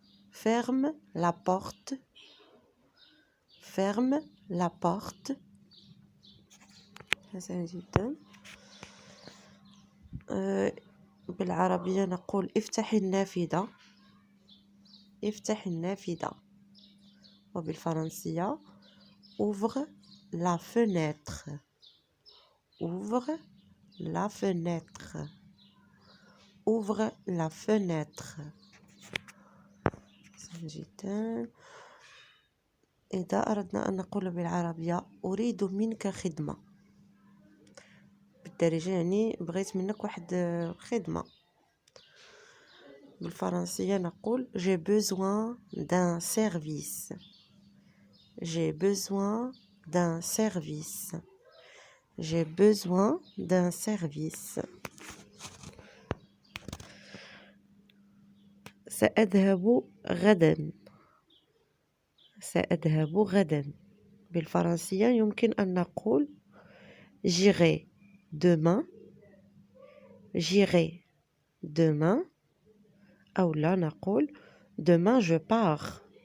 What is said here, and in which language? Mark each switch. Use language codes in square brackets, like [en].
[fr] ferme la porte. ferme la porte. [ar] حسنا جدا. بالعربية نقول افتح النافذة. افتح النافذة. [fr] وبالفرنسية ouvre la fenêtre. ouvre la fenêtre. ouvre la fenêtre. [ar] جدا. إذا أردنا أن نقول بالعربية أريد منك خدمة بالدارجة يعني بغيت منك واحد خدمة، بالفرنسية نقول [fr] j'ai besoin d'un service. j'ai besoin d'un service. j'ai besoin d'un service. [ar] سأذهب غدا. سأذهب غدا. بالفرنسية يمكن أن نقول [fr] j'irai demain. j'irai demain [ar] أو لا نقول [fr] demain je pars.